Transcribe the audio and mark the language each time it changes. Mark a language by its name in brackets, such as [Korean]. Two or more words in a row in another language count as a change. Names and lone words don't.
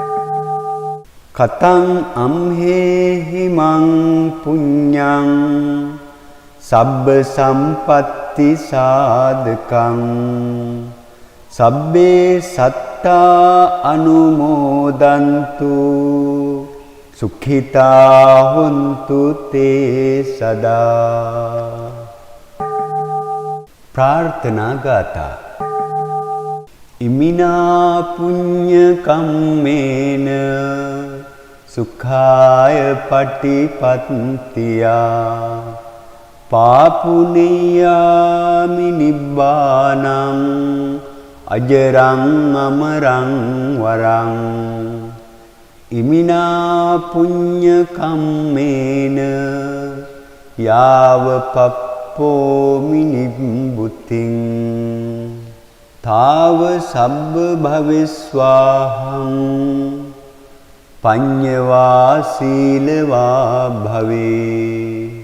[Pali] කතං අම්හෙහිමං පුඤ්ඤං සබ්බ සම්පත්ති සාධකං සබ්බේ සත්තා අනුමෝදන්තු සුඛිතා හොන්තු තේ සදා. [Sinhala] ප්‍රාර්ථනා ගාථා. [Pali] ඉමිනා පුඤ්ඤ කම්මේන සුඛාය පටිපත්තියා පාපුනියාමි නිබ්බානං අජරං අමරං වරං. ඉමිනා පුඤ්ඤ කම්මේන යාව පප්පෝමි නිබ්බුතින් තාව සබ්බ භවෙස්වාහං පඤ්ඤවා සීලවා භවේ.